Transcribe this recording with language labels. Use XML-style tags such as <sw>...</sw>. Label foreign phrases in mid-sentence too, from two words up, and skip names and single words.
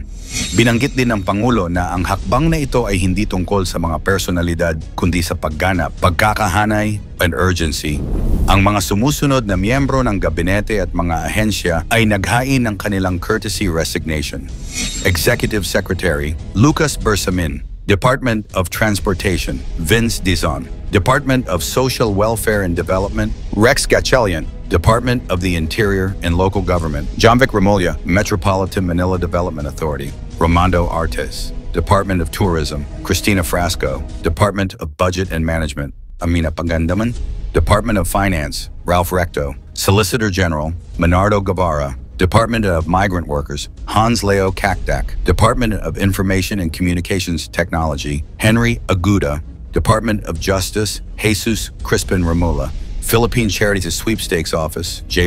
<tl>Binanggit din ng Pangulo na ang hakbang na ito ay hindi tungkol sa mga personalidad kundi sa pagganap, pagkakahanay,</tl> <en>and urgency.</en> <tl>Ang mga sumusunod na miyembro ng gabinete at mga ahensya ay naghain ng kanilang</tl> <en>courtesy resignation.</en> <tl>Executive Secretary Lucas Bersamin, Department of Transportation Vince Dizon, Department of Social Welfare and Development Rex Gatchalian, Department of the Interior and Local Government Jonvic Remulla, Metropolitan Manila Development Authority Romando Artes, Department of Tourism Cristina Frasco, Department of Budget and Management Amina Pangandaman, Department of Finance Ralph Recto, Solicitor General Menardo Guevara, Department of Migrant Workers Hans Leo Cactac, Department of Information and Communications Technology Henry Aguda, Department of Justice Jesus Crispin Remulla, Philippine Charities Sweepstakes Office J.</tl>